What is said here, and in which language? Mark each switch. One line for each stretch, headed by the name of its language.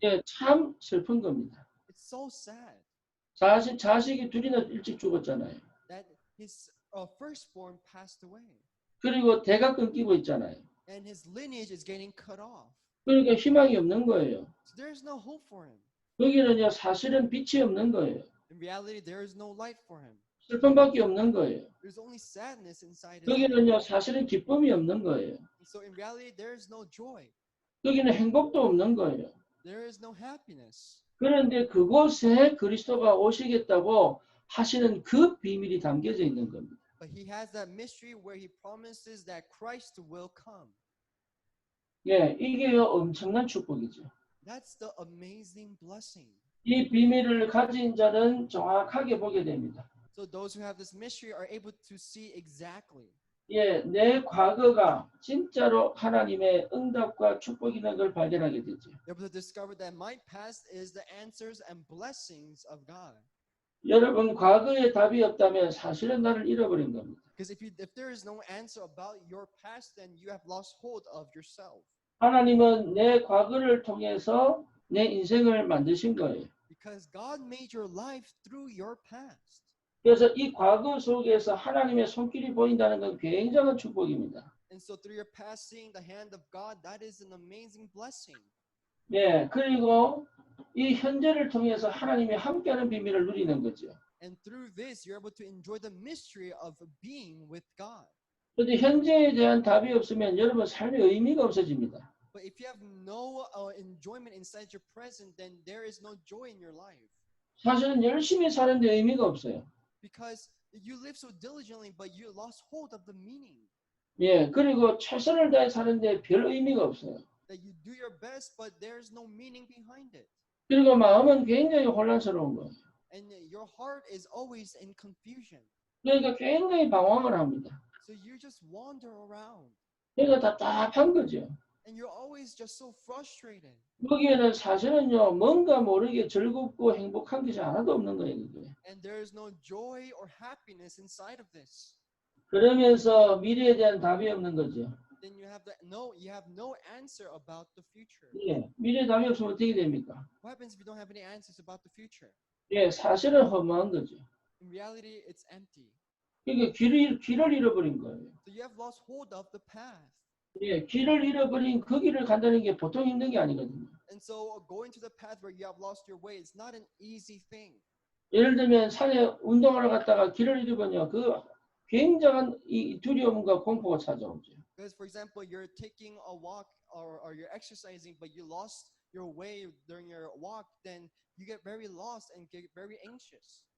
Korean: 예, 참 슬픈 겁니다.
English: It's so sad.
Korean: 자식이 둘이나 일찍 죽었잖아요.
English: That his firstborn passed away.
Korean: 그리고 대가 끊기고 있잖아요.
English: And his lineage is getting cut off.
Korean: 그러니까 희망이 없는 거예요.
English: So there's no hope for him.
Korean: 거기는요 사실은 빛이 없는 거예요.
English: In reality, there is no light for him.
Korean: 슬픔밖에 없는 거예요.
English: There's only sadness inside his
Korean: 거기는요 사실은 기쁨이 없는 거예요.
English: So in reality, there is no joy.
Korean: 거기는 행복도 없는 거예요.
English: There is no happiness.
Korean: 그런데 그곳에 그리스도가 오시겠다고 하시는 그 비밀이 담겨져 있는 겁니다.
English: But he has that mystery where he promises that Christ will come.
Korean: 예, 이게요 엄청난 축복이죠.
English: That's the amazing blessing.
Korean: 이 비밀을 가진 자는 정확하게 보게 됩니다.
English: So those who have this mystery are able to see exactly.
Korean: 예, 내 과거가 진짜로 하나님의 응답과 축복이라는 걸 발견하게 되죠.
English: They're able to discover that my past is the answers and blessings of God.
Korean: 여러분 과거에 답이 없다면 사실은 나를 잃어버린 겁니다.
English: Because if there is no answer about your past, then you have lost hold of yourself.
Korean: 하나님은 내 과거를 통해서 내 인생을 만드신 거예요.
English: Because God made your life through your past.
Korean: 그래서 이 과거 속에서 하나님의 손길이 보인다는 건 굉장한 축복입니다.
English: And so through your past, seeing the hand of God, that is an amazing blessing.
Korean: 네, 그리고 이 현재를 통해서 하나님이 함께하는 비밀을 누리는 거죠.
English: And through this, you're able to enjoy the mystery of being with God.
Korean: 그런데 현재에 대한 답이 없으면 여러분 삶의 의미가 없어집니다.
English: But if you have no enjoyment inside your present, then there is no joy in your life.
Korean: 사실은 열심히 사는데 의미가 없어요.
English: Because you live so diligently, but you lost hold of the meaning.
Korean: 예, 그리고 최선을 다해 사는데 별 의미가 없어요.
English: That you do your best, but there is no meaning behind it.
Korean: 그리고 마음은 굉장히 혼란스러운 거예요.
English: And your heart is always in confusion.
Korean: 그러니까 굉장히 방황을 합니다.
English: So you just wander around.
Korean: 그러니까 답답한 거죠.
English: And you're always just so frustrated.
Korean: 거기에는 사실은요 뭔가 모르게 즐겁고 행복한 것이 하나도 없는 거예요. 그게.
English: And there is no joy or happiness inside of this.
Korean: 그러면서 미래에 대한 답이 없는 거죠.
English: Then you have no answer about the future.
Korean: 예, 미래에 답이 없으면 어떻게 됩니까?
English: What happens if you don't have any answers about the future?
Korean: 예, 사실은 허무한 거죠.
English: In reality, it's empty.
Korean: 그러니까 길을 잃어버린 거예요.
English: So you have lost hold of the path.
Korean: 예, 길을 잃어버린 그 길을 간다는 게 보통 힘든 게 아니거든요.
English: And so going to the path where you have lost your way is not an easy thing.
Korean: 예를 들면 산에 운동하러 갔다가 길을 잃어버려 그 굉장한 이 두려움과 공포가 찾아오죠.
English: Because for example, you're taking a walk or you're exercising, but you lost your way during your walk, then you get very lost and get very anxious.